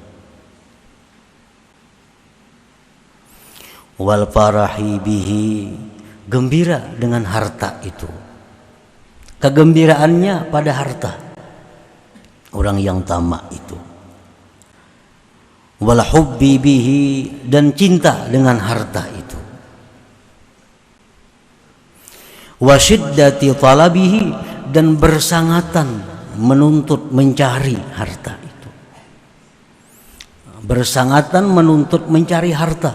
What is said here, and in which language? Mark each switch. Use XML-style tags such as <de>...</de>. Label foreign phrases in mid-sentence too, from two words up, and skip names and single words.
<ar>والفرح به,</ar> <ms>gembira dengan harta itu. Kegembiraannya pada harta. Orang yang tamak itu.</ms> <ar>والحب به,</ar> <ms>dan cinta dengan harta itu.</ms> <ar>وشدة طلبه,</ar> <ms>dan bersangatan menuntut mencari harta itu. Bersangatan menuntut mencari harta.</ms>